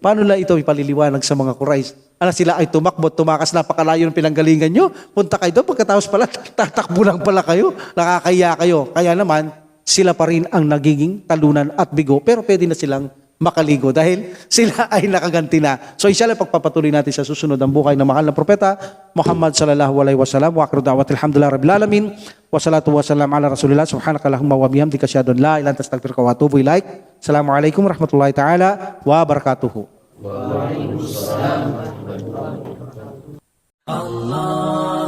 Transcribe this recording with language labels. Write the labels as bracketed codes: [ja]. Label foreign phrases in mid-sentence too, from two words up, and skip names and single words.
[tl] Paano nila ito ipaliliwanag sa mga Quraysh? Sila ay tumakbo, tumakas, napakalayo ng pinanggalingan nyo, punta kayo doon, pagkatapos pala, tatakbo lang pala kayo, nakakaya kayo. Kaya naman, sila pa rin ang nagiging talunan at bigo, pero pwede na silang makaligo dahil sila ay nakaganti na. So inshallah, pagpapatuloy natin sa susunod ang buhay ng mahal na propeta Muhammad [ar] صلى الله عليه وسلم. وآخر دعوتي الحمد لله رب العالمين. والصلاة والسلام على رسول الله. سبحانك اللهم وبحمدك أشهد أن لا إله إلا أنت أستغفرك وأتوب إليك. السلام عليكم ورحمة الله تعالى وبركاته. وعليكم السلام ورحمة الله وبركاته. Allah